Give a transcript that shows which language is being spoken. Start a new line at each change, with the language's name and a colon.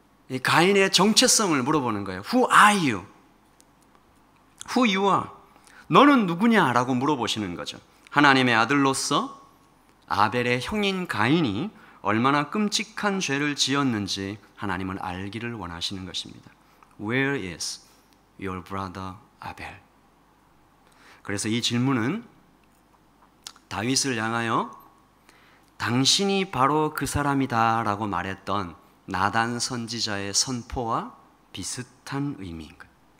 Korean: 이 가인의 정체성을 물어보는 거예요.
English: Who are you? Who you are?
Korean: 너는 누구냐? 라고 물어보시는 거죠. 하나님의 아들로서 아벨의 형인 가인이 얼마나 끔찍한 죄를 지었는지 하나님은 알기를 원하시는 것입니다.
English: Where is your brother Abel?
Korean: 그래서 이 질문은 다윗을 향하여 당신이 바로 그 사람이다 라고 말했던 나단 선지자의 선포와 비슷한 의미인 거예요.